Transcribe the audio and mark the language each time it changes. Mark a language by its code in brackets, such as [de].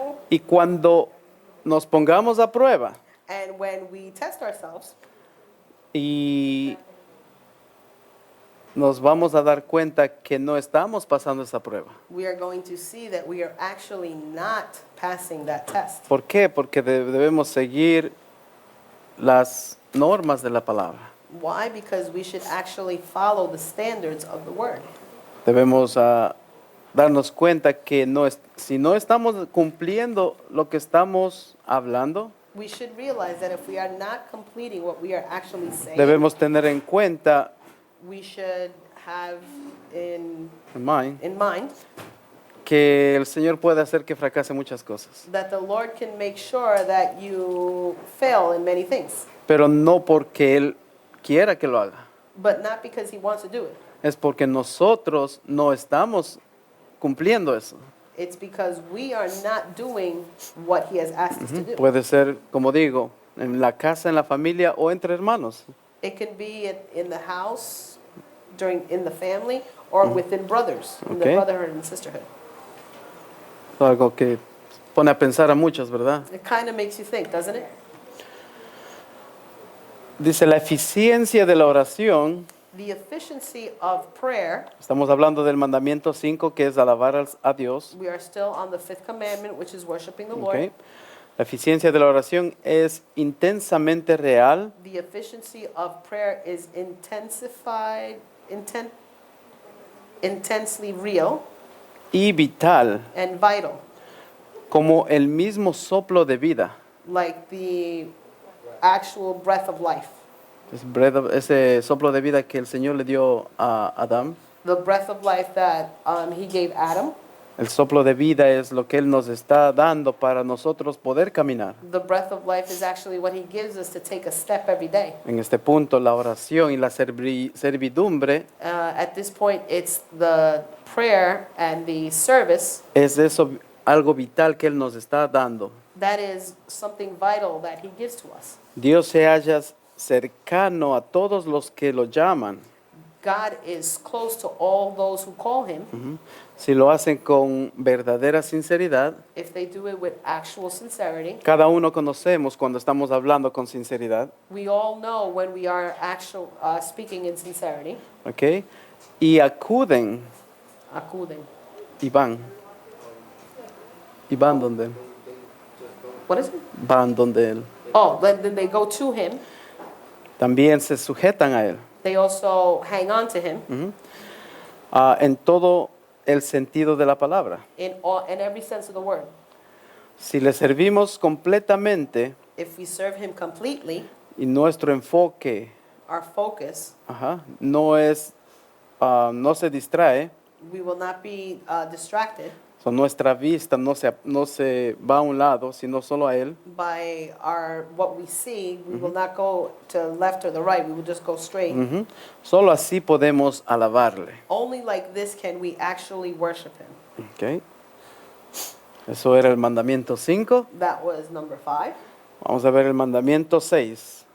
[es] Y cuando nos pongamos a prueba [en] And when we test ourselves, [es] y nos vamos a dar cuenta que no estamos pasando esa prueba. [en] we are going to see that we are actually not passing that test. [es] ¿Por qué? Porque debemos seguir las normas de la palabra. [en] Why? Because we should actually follow the standards of the Word. [es] Debemos darnos cuenta que si no estamos cumpliendo lo que estamos hablando, [en] We should realize that if we are not completing what we are actually saying, [es] debemos tener en cuenta, [en] we should have in in mind, mind [es] que el Señor puede hacer que fracase muchas cosas, [en] that the Lord can make sure that you fail in many things, [es] pero no porque Él quiera que lo haga, [en] but not because He wants to do it. [es] es porque nosotros no estamos cumpliendo eso. [en] It's because we are not doing what He has asked us to do. [es] Puede ser, como digo, en la casa, en la familia o entre hermanos. [en] It can be in the house, in the family, or within brothers, in the Okay. brotherhood and sisterhood. [es] Algo que pone a pensar a muchos, ¿verdad? [en] It kind of makes you think, doesn't it? [es] Dice, la eficiencia de la oración, [en] The efficiency of prayer, [es] estamos hablando del mandamiento 5, que es alabar a Dios. [en] we are still on the fifth commandment, which is worshiping the ¿Ok? Lord. [es] La eficiencia de la oración es intensamente real [en] The efficiency of prayer is intensely real [es] y vital, [en] and vital, [es] como el mismo soplo de vida. [en] like the actual breath of life. [es] Ese soplo de vida que el Señor le dio a Adán. [en] The breath of life that He gave Adam. [es] El soplo de vida es lo que Él nos está dando para nosotros poder caminar. [en] The breath of life is actually what He gives us to take a step every day. [es] En este punto, la oración y la servidumbre [en] At this point, it's the prayer and the service [es] es eso, algo vital que Él nos está dando. [en] that is something vital that He gives to us. [es] Dios se halla cercano a todos los que lo llaman. [en] God is close to all those who call Him [es] Si lo hacen con verdadera sinceridad, [en] if they do it with actual sincerity. [es] cada uno conocemos cuando estamos hablando con sinceridad, [en] We all know when we are speaking in sincerity. [es] ¿ok? Y acuden Acuden. y van. Y van donde Él. [en] What is it? [es] Van donde Él. [en] Oh, then they go to Him. [es] También se sujetan a Él. [en] They also hang on to Him [es] En todo el sentido de la palabra. [en] in every sense of the word. [es] Si le servimos completamente [en] If we serve Him completely, [es] y nuestro enfoque [en] our focus, [es] no se distrae, [en] we will not be distracted, [es] So, nuestra vista no se va a un lado, sino solo a Él. [en] by what we see, we will not go to left or the right, we will just go straight. Ujú. [es] Solo así podemos alabarle. [en] Only like this can we actually worship him. [es] ¿Ok? Eso era el mandamiento 5. [en] That was number 5. [es] Vamos a ver el mandamiento 6.